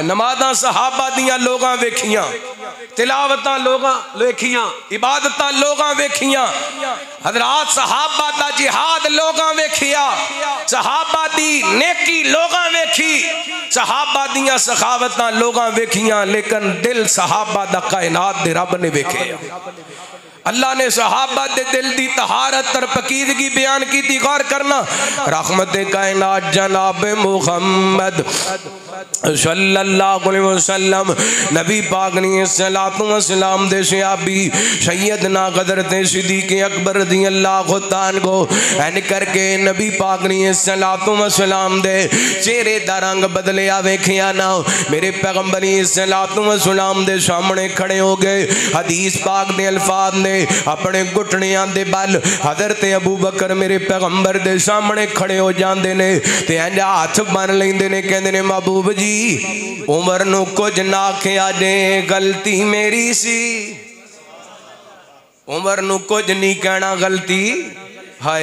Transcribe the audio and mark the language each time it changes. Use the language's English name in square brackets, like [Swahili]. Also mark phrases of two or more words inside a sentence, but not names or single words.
[Punjabi] ਨਮਾਜ਼ਾਂ ਸਹਾਬਾ ਦੀਆਂ ਲੋਕਾਂ ਵੇਖੀਆਂ, ਤਿਲਾਵਤਾਂ ਲੋਕਾਂ ਵੇਖੀਆਂ, ਇਬਾਦਤਾਂ ਲੋਕਾਂ ਵੇਖੀਆਂ, ਹਜ਼ਰਾਤ ਸਹਾਬਾ ਦਾ ਜਿਹਾਦ ਲੋਕਾਂ ਵੇਖਿਆ, ਸਹਾਬਾ ਦੀ ਨੇਕੀ ਲੋਕਾਂ ਵੇਖੀ, ਸਹਾਬਾ ਦੀਆਂ ਸਖ਼ਾਵਤਾਂ ਲੋਕਾਂ ਵੇਖੀਆਂ, ਲੇਕਿਨ ਦਿਲ ਸਹਾਬਾ ਦਾ ਕਾਇਨਾਤ ਦੇ ਰੱਬ ਨੇ ਵੇਖੇ। ਅੱਲਾਹ ਨੇ ਸਹਾਬਾ ਦੇ ਦਿਲ ਦੀ ਤਹਾਰਤ ਔਰ ਪਕੀਦਗੀ ਬਯਾਨ ਕੀ ਥੀ। ਗ਼ੌਰ ਕਰਨਾ, ਰਹਿਮਤ ਕਾਇਨਾਤ ਜਨਾਬ ਮੁਹੰਮਦ [Arabic] صلى الله عليه وسلم [Punjabi] ਨਬੀ ਪਾਕ ਨੇ ਸਲਾਤੋ ਵ ਸਲਾਮ ਦੇ ਸਹਾਬੀ ਸੱਯਦਨਾ ਹਜ਼ਰਤ ਸਿੱਦੀਕ ਅਕਬਰ [Arabic] رضي الله تعالى [Punjabi] ਕੋ ਐਨ ਕਰਕੇ ਨਬੀ ਪਾਕ ਨੇ ਸਲਾਤੋ ਵ ਸਲਾਮ ਦੇ ਚਿਹਰੇ ਦਾ ਰੰਗ ਬਦਲਿਆ ਵੇਖਿਆ ਨਾ। ਮੇਰੇ ਪੈਗ਼ੰਬਰ ਸਲਾਤੋ ਵ ਸਲਾਮ ਦੇ ਸਾਹਮਣੇ ਖੜ੍ਹੇ ਹੋ ਗਏ। ਹਦੀਸ ਪਾਕ ਦੇ ਅਲਫ਼ਾਜ਼ ਨੇ ਅਪਣੇ ਘੁਟਨਿਆਂ ਦੇ ਬਲ ਹਜ਼ਰਤ ਅਬੂ ਬਕਰ ਮੇਰੇ ਪੈਗ਼ੰਬਰ ਦੇ ਸਾਹਮਣੇ ਖੜ੍ਹੇ ਹੋ ਜਾਂਦੇ ਨੇ ਤੇ ਇੰਜ ਹੱਥ ਬੰਨ ਲੈਂਦੇ ਨੇ, ਕਹਿੰਦੇ ਨੇ ਮਹਿਬੂਬ ਜੀ ਉਮਰ ਨੂੰ ਕੁਝ ਨਾ ਆਖਿਆ ਜੇ ਗ਼ਲਤੀ ਮੇਰੀ ਸੀ, ਉਮਰ ਨੂੰ ਕੁਝ ਨਹੀਂ ਕਹਿਣਾ ਗ਼ਲਤੀ ਹਾਏ।